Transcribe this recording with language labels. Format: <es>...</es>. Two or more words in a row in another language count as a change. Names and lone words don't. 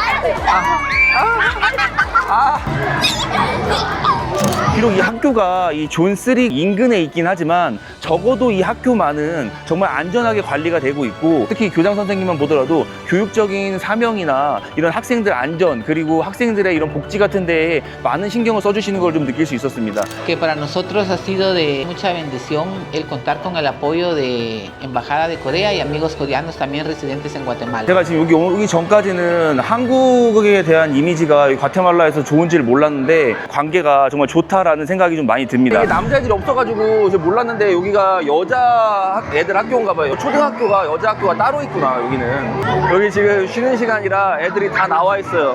<ko>비록 이 학교가 이 존3 인근에 있긴 하지만 적어도 이 학교만은 정말 안전하게 관리가 되고 있고 특히 교장 선생님만 보더라도 교육적인 사명이나 이런 학생들 안전 그리고 학생들의 이런 복지 같은 데에 많은 신경을 써주시는 걸 좀 느낄 수 있었습니다.</ko> <es>Que para nosotros ha sido de mucha bendición el contar con el apoyo de Embajada de Corea y amigos coreanos también residentes en Guatemala.</es> <ko>제가 지금 여기 오기 전까지는 한국에 대한 이미지가 과테말라에서 좋은지를 몰랐는데 관계가 정말 좋다라는 않을까라는 생각이 좀 많이 듭니다. 이게 남자애들이 없어가지고 이제 몰랐는데 여기가 여자 애들 학교인가 봐요. 초등학교가 여자 학교가 따로 있구나. 여기는 여기 지금 쉬는 시간이라 애들이 다 나와 있어요.</ko>